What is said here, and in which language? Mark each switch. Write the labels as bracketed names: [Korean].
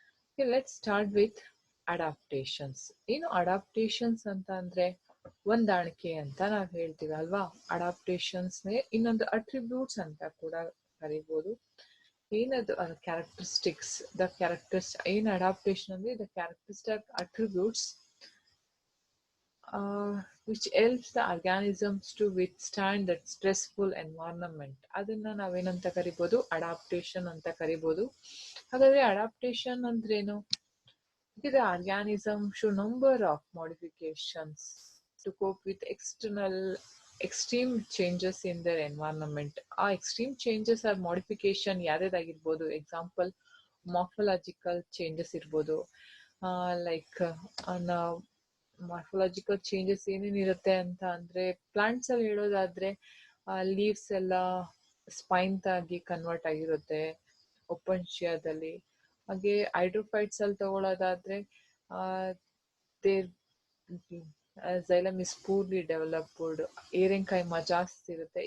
[English] Okay, let's start with adaptations. [Kannada] ಏನು adaptations ಅಂತ ಅಂದ್ರೆ ಹೊಂದಾಣಿಕೆ ಅಂತ ನಾವು ಹೇಳ್ತೀವಿ ಅಲ್ವಾ. ಅಡಾಪ್ಟೇಷನ್ಸ್ನೇ ಇನ್ನೊಂದು ಅಟ್ರಿಬ್ಯೂಟ್ಸ್ ಅಂತ ಕೂಡ ಕರಿಬೋದು. [English] ಏನದು characteristics the ಏನು adaptation ಅಂದ್ರೆ the characteristic attributes which helps the organisms to withstand that stressful environment. [Kannada] ಅದನ್ನ ನಾವೇನಂತ ಕರಿಬೋದು, ಅಡಾಪ್ಟೇಷನ್ ಅಂತ ಕರಿಬೋದು. ಹಾಗಾದ್ರೆ ಅಡಾಪ್ಟೇಷನ್ ಅಂದ್ರೇನು? [English] The organism show number of modifications to cope with extreme changes in their environment. [Kannada] ಆ extreme changes or modification ಯಾವ್ದಾಗಿರ್ಬೋದು? Example morphological changes ಇರ್ಬೋದು. Like morphological changes ಏನೇನಿರುತ್ತೆ ಅಂತ ಅಂದ್ರೆ ಪ್ಲಾಂಟ್ಸ್ ಅಲ್ಲಿ ಹೇಳೋದಾದ್ರೆ ಲೀವ್ಸ್ ಎಲ್ಲ ಸ್ಪೈನ್ ಆಗಿ ಕನ್ವರ್ಟ್ ಆಗಿರುತ್ತೆ ಒಪನ್ಶಿಯಾದಲ್ಲಿ. ಹಾಗೆ ಹೈಡ್ರೋಫೈಟ್ಸ್ ಅಲ್ಲಿ ತಗೊಳ್ಳೋದಾದ್ರೆ there xylem is poorly developed, ಏರೆಂಕೈಮ ಜಾಸ್ತಿ ಇರುತ್ತೆ.